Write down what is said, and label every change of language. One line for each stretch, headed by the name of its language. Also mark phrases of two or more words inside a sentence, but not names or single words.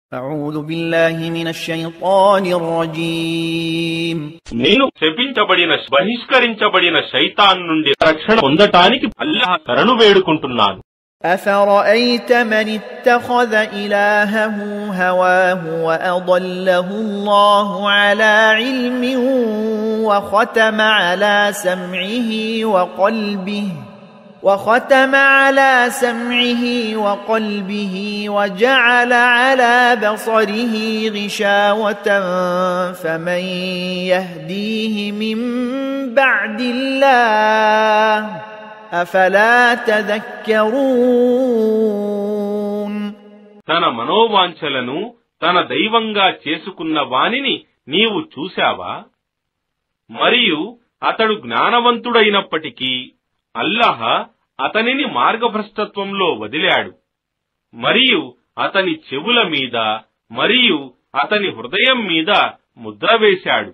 Arabic: أعوذ بالله من الشيطان الرجيم
Telugu: నేను శపించబడిన బహిష్కరించబడిన శైతాన్ నుండి రక్షణ పొందటానికి అల్లాహ్ శరణు వేడుకుంటున్నాను.
Arabic: أفرأيت من اتخذ إلهه هواه وأضله الله على علم وختم على سمعه وقلبه وجعل على بصره غشاوة فمن يهديه من بعد الله أفلا تذكرون
Telugu: తన మనోవాంఛలను తన దైవంగా చేసుకున్న వానిని నీవు చూశావా? మరియు అతడు జ్ఞానవంతుడైనప్పటికీ అల్లాహ్ అతనిని మార్గభ్రష్టత్వంలో వదిలాడు. మరియు అతని చెవుల మీద మరియు అతని హృదయం మీద ముద్ర వేశాడు.